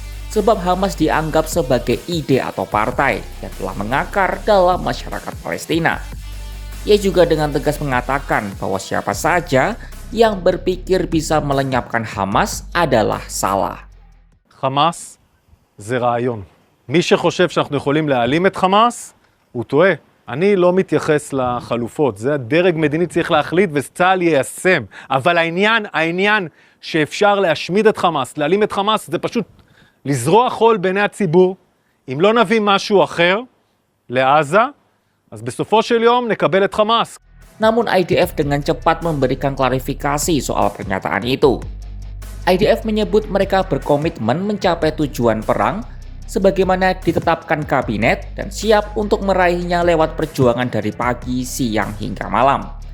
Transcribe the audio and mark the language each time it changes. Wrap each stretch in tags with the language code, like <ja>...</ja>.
<id>Sebab Hamas dianggap sebagai ide atau partai yang telah mengakar dalam masyarakat Palestina. Ia juga dengan tegas mengatakan bahwa siapa saja yang berpikir bisa melenyapkan Hamas adalah salah.</id> <he>חמאס זה רעיון. מי שחושב שאנחנו יכולים להעלים את חמאס, הוא טועה. אני לא מתייחס לחלופות, זה הדרג מדיני צריך להחליט וצה"ל יישם. אבל העניין שאפשר להשמיד את חמאס, להעלים את חמאס, זה פשוט לזרוע חול בעיני הציבור. אם לא נביא משהו אחר לעזה, אז בסופו של יום נקבל את חמאס.</he> <id>Namun IDF dengan cepat memberikan klarifikasi soal pernyataan itu. IDF menyebut mereka berkomitmen mencapai tujuan perang sebagaimana ditetapkan kabinet dan siap untuk meraihnya lewat perjuangan dari pagi, siang, hingga malam.</id>